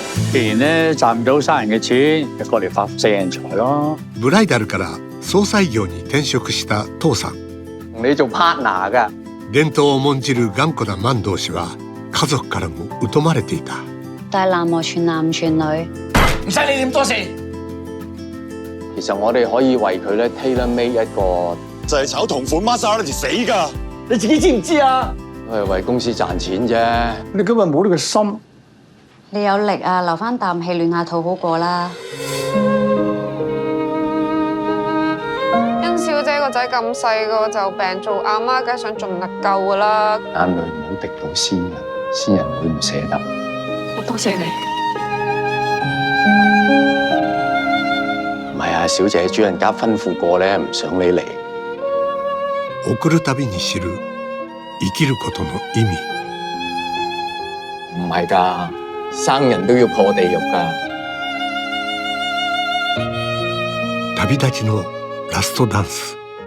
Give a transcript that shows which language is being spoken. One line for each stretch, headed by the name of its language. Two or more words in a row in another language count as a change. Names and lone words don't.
Cantonese: 既然咧賺唔到生人嘅錢，就過嚟發四人財咯。
Japanese: ブライダルから葬祭業に転職した父さん。
Cantonese: 同你做 partner 噶。
Japanese: 伝統を重んじる頑固な萬道氏は家族からも疎まれていた。
Cantonese: 但係男無全男唔全女，唔使你點多事。其實我哋可以為佢咧
English: tailor made
Cantonese: 一個，就係炒同款 Maserati 死㗎。你自己知唔知啊？都係為公司賺錢啫。你今日冇呢個心，你有力啊，留翻啖氣暖下肚好過啦。甄小姐個仔咁細個就病，做阿媽梗係想盡力救㗎啦。眼淚唔好滴到先人，先人會唔捨得。好多謝你。唔係啊，小姐，主人家吩咐過咧，唔想你嚟。
Japanese: 送るたびに知る生きることの意味。
Cantonese: 唔係㗎，生人都要破地獄㗎。
Japanese: 旅立ちのラストダンス。